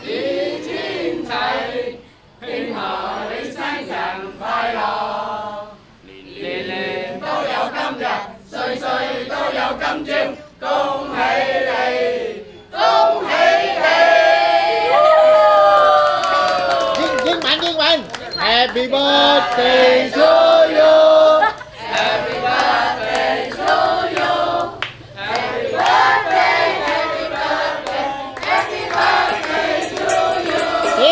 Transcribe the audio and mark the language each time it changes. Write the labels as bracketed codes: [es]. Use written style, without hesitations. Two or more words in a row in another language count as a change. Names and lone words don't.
[yue] 年年都有今日，歲歲都有今朝，恭喜你，恭喜 [en] 英文 ，Happy birthday to you。Happy birthday to you。Happy birthday，Happy birthday，Happy birthday to you。